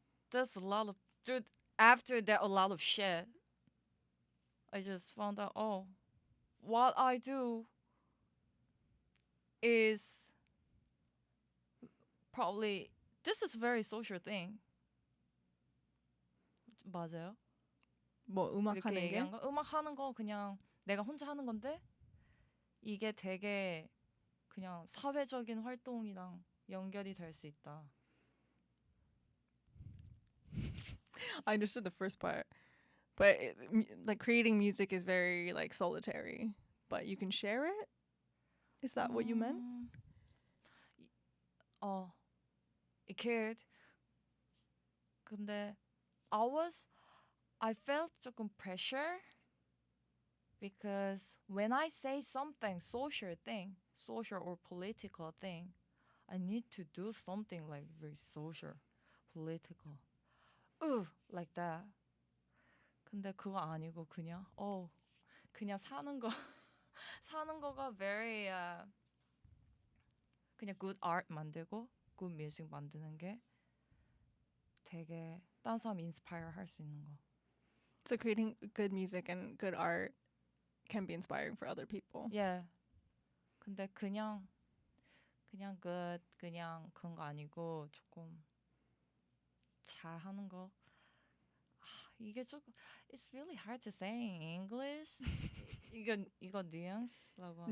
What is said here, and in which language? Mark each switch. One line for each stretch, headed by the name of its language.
English: There's a lot of dude. After that, a lot of shit. I just found out. Oh, what I do is probably this is very social thing.
Korean: 맞아요? 뭐 음악 이렇게 하는 게? 얘기한 거 음악 하는 거 그냥 내가 혼자 하는 건데 이게 되게 그냥 사회적인 활동이랑 연결이 될 수 있다.
English: I understood the first part, but like creating music is very like solitary. But you can share it. Is that what you meant? It could.
Korean: 근데
English: I felt
Korean: 조금
English: pressure because when I say something social or political thing, I need to do something like very social, political. Like that.
Korean: 근데 그거 아니고 그냥 사는 거가 very 그냥
English: good art
Korean: 만들고
English: good music
Korean: 만드는 게 되게 다른 사람 inspire 할 수 있는 거.
English: So creating good music and good art can be inspiring for other people. Yeah.
Korean: 근데 그냥 good 그냥 그런 거 아니고 조금 잘 하는 거. 이게 조금
English: it's really hard to say in English.
Korean: 이거 nuance라고 하나?